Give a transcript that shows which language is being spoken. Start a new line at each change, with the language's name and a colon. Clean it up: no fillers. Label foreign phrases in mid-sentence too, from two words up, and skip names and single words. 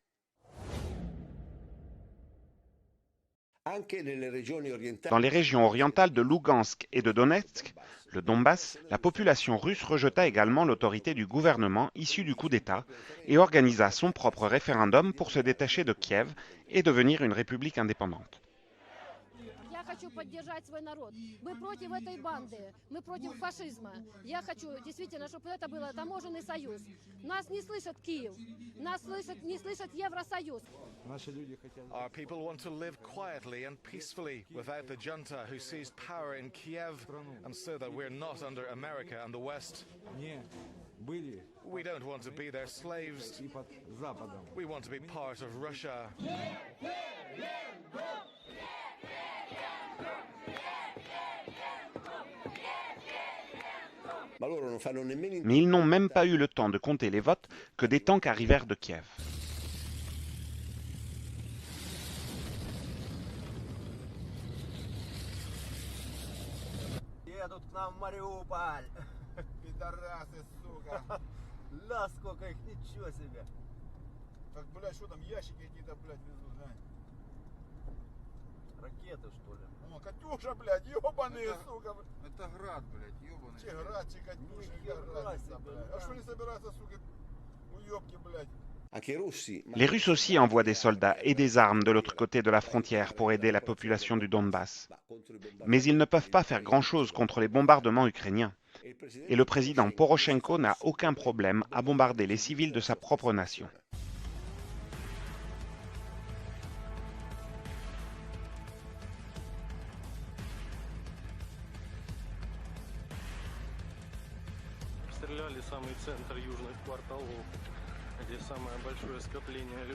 French: Dans les régions orientales de Lugansk et de Donetsk, le Donbass, la population russe rejeta également l'autorité du gouvernement issu du coup d'État et organisa son propre référendum pour se détacher de Kiev et devenir une république indépendante.
Russian: Я хочу поддержать свой народ. Мы против этой банды, мы против фашизма. Я хочу действительно, чтобы это был таможенный союз. Нас не слышит Киев, нас не слышит Евросоюз.
English: Our people want to live quietly and peacefully without the junta who seized power in Kiev, and so that we're not under America and the West. We don't want to be their slaves. We want to be part of Russia.
French: Mais ils n'ont même pas eu le temps de compter les votes que des tanks arrivèrent de Kiev.
Russian: Едут к нам в Мариуполь. Пидорасы, сука. Ла, сколько их, ничего себе. Так, блядь, что там, ящики какие-то, блядь, везут, да? Ракеты, что ли? О, Катюша, блядь, ёбаные, сука. Это град, блядь, ёбаный. Че град, че Катюша, разница, блядь. А что не собираются, сука, уёбки, блядь?
French: Les Russes aussi envoient des soldats et des armes de l'autre côté de la frontière pour aider la population du Donbass. Mais ils ne peuvent pas faire grand-chose contre les bombardements ukrainiens. Et le président Poroshenko n'a aucun problème à bombarder les civils de sa propre nation.
Russian: Самое большое скопление людей.